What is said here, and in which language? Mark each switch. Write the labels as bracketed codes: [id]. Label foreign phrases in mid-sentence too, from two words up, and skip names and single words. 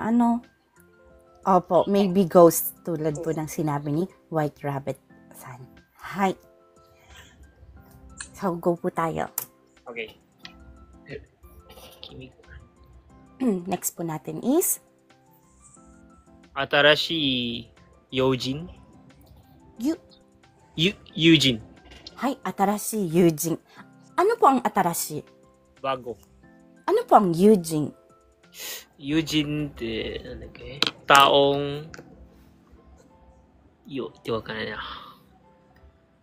[tl] Opo, [en] maybe ghost [tl] tulad po ng sinabi ni White Rabbit San. Hay. So, go po tayo. [ja] Okay. Kimi. [tl] Next po natin is, [ja] 新しい友人 yu, 友人はい、新しい友人. [tl] Ano po ang atarashi? bago. Ano po ang yujin? [ja] 友人ってなんだっけ、taong よってわかんないな。